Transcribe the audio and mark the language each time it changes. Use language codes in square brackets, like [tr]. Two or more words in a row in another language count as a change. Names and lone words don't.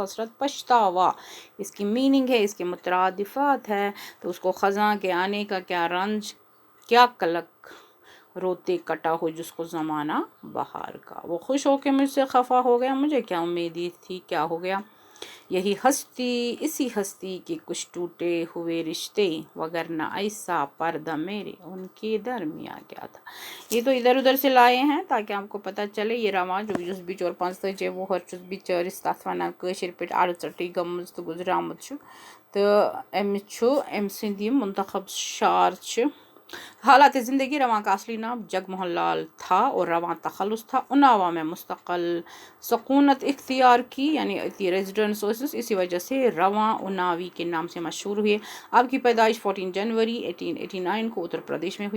[ur] حسرت پچھتاوا، اس کی میننگ ہے، اس کے مترادفات ہے، تو اس کو خزاں کے آنے کا کیا رنج کیا قلق، روتے کٹا ہو جس کو زمانہ بہار کا، وہ خوش ہو کے مجھ سے خفا ہو گیا، مجھے کیا امیدی تھی کیا ہو گیا، یہی ہستی اسی ہستی کے کچھ ٹوٹے ہوئے رشتے، وگرنہ ایسا پردہ میرے ان کے درمیان کیا تھا۔ یہ تو ادھر ادھر سے لائے ہیں تاکہ آپ کو پتہ چلے یہ رواں جو [ks] یس بچور 45 وُہر چھُس بچٲرِس تَتھ وَنان کٲشِر پٲٹھۍ اَڑژٔٹی گٔمٕژ تہٕ گُزریٛومُت چھُ، تہٕ أمِس چھُ أمۍ سٕنٛدۍ یِم منتخب شعر چھِ۔ [ur] حالات زندگی رواں کا اصلی نام جگ موہن لال تھا اور رواں تخلص تھا، اناوا میں مستقل سکونت اختیار کی، یعنی اتی ریزیڈنس اسی وجہ سے رواں اناوی کے نام سے مشہور ہوئے۔ آپ کی پیدائش 14 جنوری 1889 کو اتر پردیش میں ہوئی۔